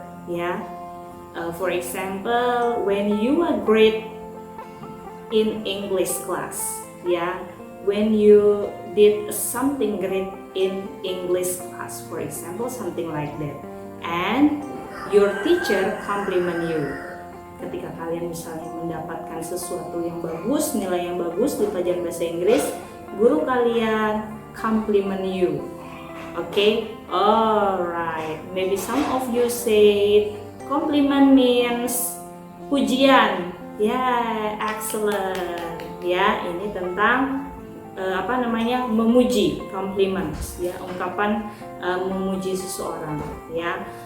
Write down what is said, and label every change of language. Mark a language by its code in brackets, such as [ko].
[en] Ya, for example, when you are great in English class, ya, when you did something great in English class, for example, something like that, and your teacher compliment you. [id] Ketika kalian misalnya mendapatkan sesuatu yang bagus, nilai yang bagus di pelajaran bahasa Inggris, guru kalian [en] compliment you. Okay, alright. Maybe some of you said compliment means pujian. Yeah, excellent. [id] Ya, ini tentang memuji, compliments, ya, ungkapan memuji seseorang, ya.